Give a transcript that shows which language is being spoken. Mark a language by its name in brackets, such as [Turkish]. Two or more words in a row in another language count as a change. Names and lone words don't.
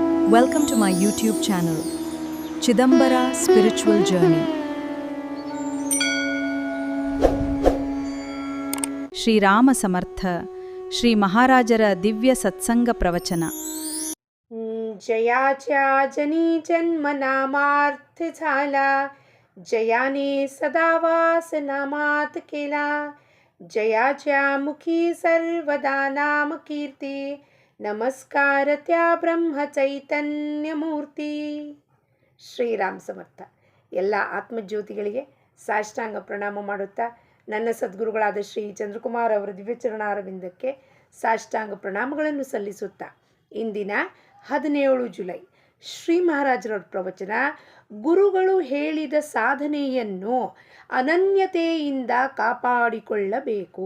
[English] Welcome to my YouTube channel, Chidambara Spiritual Journey. [Kannada] ಶ್ರೀರಾಮ ಸಮರ್ಥ ಶ್ರೀ ಮಹಾರಾಜರ ದಿವ್ಯ ಸತ್ಸಂಗ ಪ್ರವಚನ. [Marathi] जयाच्या जनी जन्म नामार्थ झाला, जयाने सदा वास नामात केला. जयाच्या मुखी सर्वदा नाम कीर्ती, नमस्कार त्या ब्रह्म ಚೈತನ್ಯ ಮೂರ್ತಿ. [Kannada] ಶ್ರೀರಾಮ ಸಮರ್ಥ. ಎಲ್ಲ ಆತ್ಮಜ್ಯೋತಿಗಳಿಗೆ ಸಾಷ್ಟಾಂಗ ಪ್ರಣಾಮ ಮಾಡುತ್ತಾ ನನ್ನ ಸದ್ಗುರುಗಳಾದ ಶ್ರೀ ಚಂದ್ರಕುಮಾರ್ ಅವರ ದಿವ್ಯಚರಣಾರವಿಂದಕ್ಕೆ ಸಾಷ್ಟಾಂಗ ಪ್ರಣಾಮಗಳನ್ನು ಸಲ್ಲಿಸುತ್ತಾ ಇಂದಿನ 17 ಜುಲೈ ಶ್ರೀ ಮಹಾರಾಜರವರ ಪ್ರವಚನ, ಗುರುಗಳು ಹೇಳಿದ ಸಾಧನೆಯನ್ನು ಅನನ್ಯತೆಯಿಂದ ಕಾಪಾಡಿಕೊಳ್ಳಬೇಕು.